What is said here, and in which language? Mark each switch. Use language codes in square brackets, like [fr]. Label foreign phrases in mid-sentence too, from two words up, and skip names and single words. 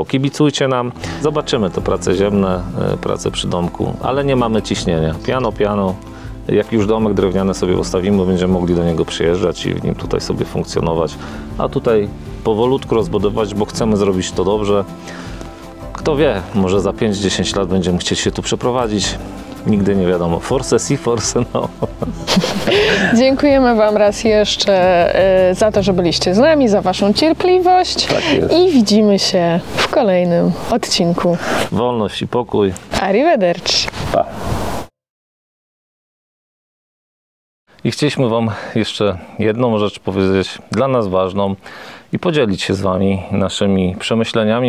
[pl] Kibicujcie nam, zobaczymy te prace ziemne, prace przy domku, ale nie mamy ciśnienia. Piano, Jak już domek drewniany sobie ustawimy, będziemy mogli do niego przyjeżdżać i w nim tutaj sobie funkcjonować. A tutaj powolutku rozbudować, bo chcemy zrobić to dobrze. Kto wie, może za 5-10 lat będziemy chcieć się tu przeprowadzić. Nigdy nie wiadomo. [it] Forse si, forse no. [pl] Dziękujemy Wam raz jeszcze za to, że byliście z nami, za Waszą cierpliwość. Tak jest. I widzimy się w kolejnym odcinku. Wolność i pokój. Arrivederci. Pa. I chcieliśmy Wam jeszcze jedną rzecz powiedzieć, dla nas ważną, i podzielić się z Wami naszymi przemyśleniami.